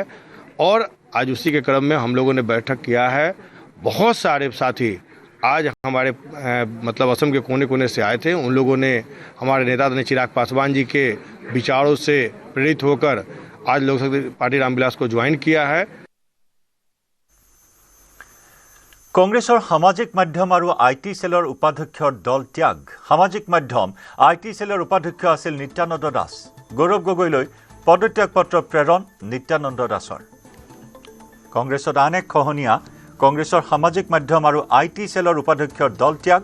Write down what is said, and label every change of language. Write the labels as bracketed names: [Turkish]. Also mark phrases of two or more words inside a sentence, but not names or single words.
[Hindi] और आज उसी के क्रम में हम लोगों ने बैठक किया है। बहुत सारे साथी आज हमारे मतलब असम के कोने कोने से आए थे। उन लोगों ने हमारे नेता ने चिराग पासवान जी के विचारों से प्रेरित होकर आज लोक जनशक्ति पार्टी रामविलास को ज्वाइन किया है। [Assamese] কংগ্ৰেছৰ সামাজিক মাধ্যম আৰু [English] IT cellৰ [Assamese] উপাধ্যক্ষৰ দল ত্যাগ। সামাজিক মাধ্যম [English] IT cellৰ [Assamese] উপাধ্যক্ষ আছিল নিত্যানন্দ দাস। গৌৰৱ গগৈলৈ পদত্যাগ পত্ৰ প্ৰেৰণ নিত্যানন্দ দাসৰ। কংগ্ৰেছত আন এক খহনীয়া কংগ্ৰেছৰ সামাজিক মাধ্যম আৰু [English] IT cellৰ [Assamese] উপাধ্যক্ষৰ দল ত্যাগ।